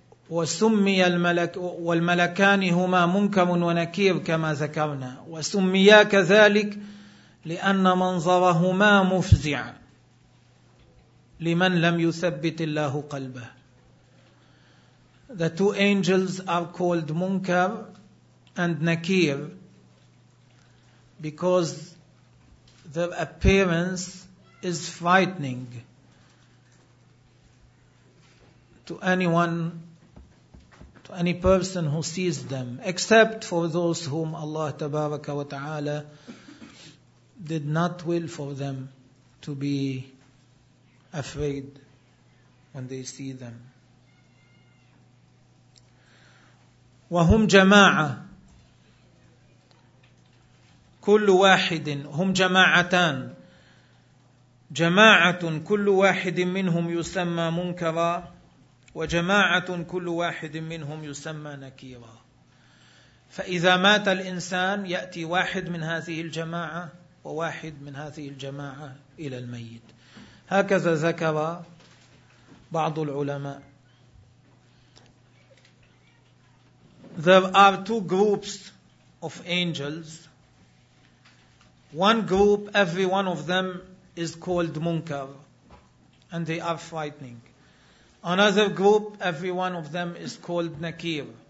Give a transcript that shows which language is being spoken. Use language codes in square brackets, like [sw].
[ar] وسمي الملك والملكان هما منكر ونكير كما ذكرنا، وسميا كذلك لأن منظرهما مفزع لمن لم يثبت الله قلبه. [en] The two angels are called Munkar and Nakir because their appearance is frightening to anyone, to any person who sees them, except for those whom Allah [ar] Tabaraka wa Ta'ala [en] did not will for them to be afraid when they see them. [ar] وهم جماعة كل واحد، هم جماعتان، جماعة كل واحد منهم يسمى منكرا وجماعة كل واحد منهم يسمى نكيرا. فإذا مات الإنسان يأتي واحد من هذه الجماعة وواحد من هذه الجماعة إلى الميت، هكذا ذكر بعض العلماء. [en] There are two groups of angels. One group, every one of them is called Munkar and they are frightening. Another group, every one of them is called Nakir.